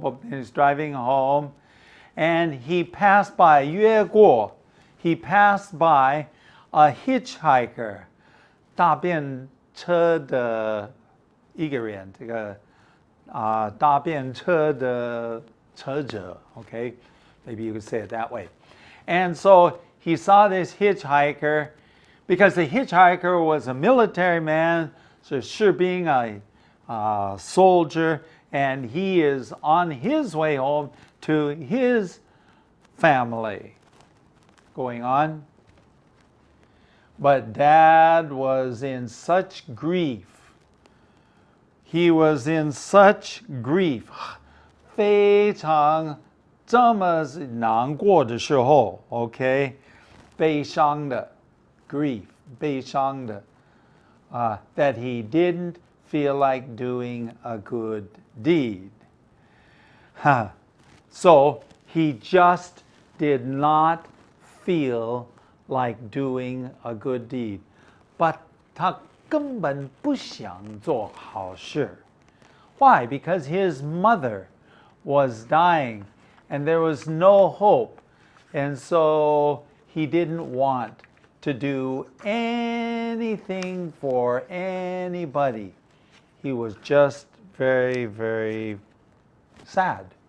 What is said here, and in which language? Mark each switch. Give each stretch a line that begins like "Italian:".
English: He's driving home. And he passed by,
Chinese: 越过,
English: he passed by a hitchhiker.
Chinese: 搭便车的一个人，这个搭便车的车者, okay?
English: Maybe you could say it that way. And so he saw this hitchhiker, because the hitchhiker was a military man, so
Chinese: 士兵,
English: a soldier, and he is on his way home to his family. Going on. But Dad was in such grief. He was in such grief.
Chinese: 非常这么难过的时候, okay? 悲伤的
English: grief, 悲伤的 that he didn't feel like doing a good deed. So he just did not feel like doing a good deed. But
Chinese: 他根本不想做好事.
English: Why? Because his mother was dying and there was no hope. And so he didn't want to do anything for anybody. He was just very, very sad.